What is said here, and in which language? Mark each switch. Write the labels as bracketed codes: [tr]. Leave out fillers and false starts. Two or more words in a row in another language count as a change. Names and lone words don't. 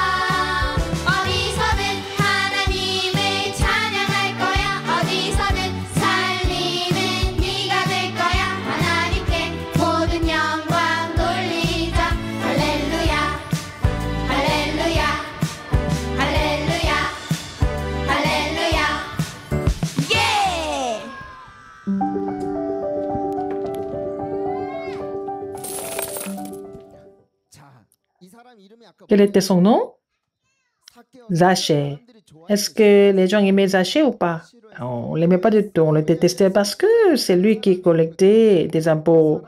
[ko] 어디서든 하나님을 찬양할 거야 어디서든 살리는 네가 될 거야 하나님께 모든 영광 돌리자 할렐루야 할렐루야 할렐루야 할렐루야 예! [fr] Quel était son nom? Zachée. Est-ce que les gens aimaient Zachée ou pas? On ne l'aimait pas du tout, on le détestait parce que c'est lui qui collectait des impôts.